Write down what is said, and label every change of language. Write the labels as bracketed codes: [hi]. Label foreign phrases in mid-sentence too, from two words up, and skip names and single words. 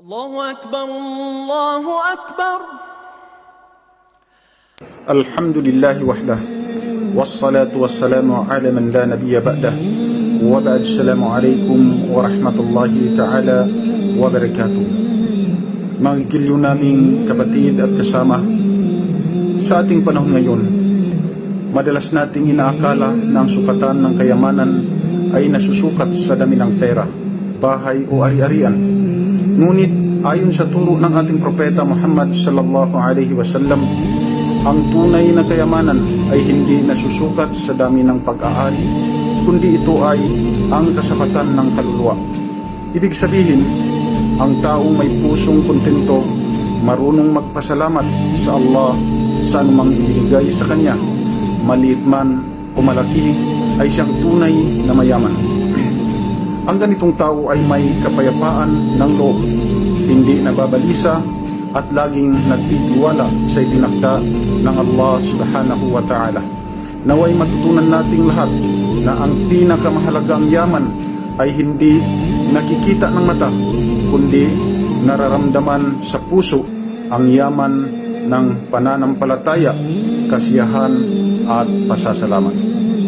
[ar] الله أكبر الله أكبر. الحمد لله وحده والصلاة والسلام على من لا نبي بعده وبعد. السلام عليكم ورحمة الله تعالى وبركاته. [tl] Mga giliw naming kapatid at kasama, sa ating panahon ngayon, madalas nating inaakala na ang sukatan ng kayamanan ay nasusukat sa dami ng pera, bahay o ari-arian. Ngunit ayon sa turo ng ating propeta Muhammad [ar] صلى الله عليه وسلم, [tl] ang tunay na kayamanan ay hindi nasusukat sa dami ng pag-aari, kundi ito ay ang kasapatan ng kaluluwa. Ibig sabihin, ang taong may pusong kontento, marunong magpasalamat sa Allah sa anumang ibinigay sa kanya, maliit man o malaki, ay siyang tunay na mayaman. Ang ganitong tao ay may kapayapaan ng loob, hindi nababalisa at laging nagtitiwala sa itinakda ng [ar] الله سبحانه وتعالى. [tl] Naway matutunan nating lahat na ang pinakamahalagang yaman ay hindi nakikita ng mata, kundi nararamdaman sa puso, ang yaman ng pananampalataya, kasiyahan at pasasalamat.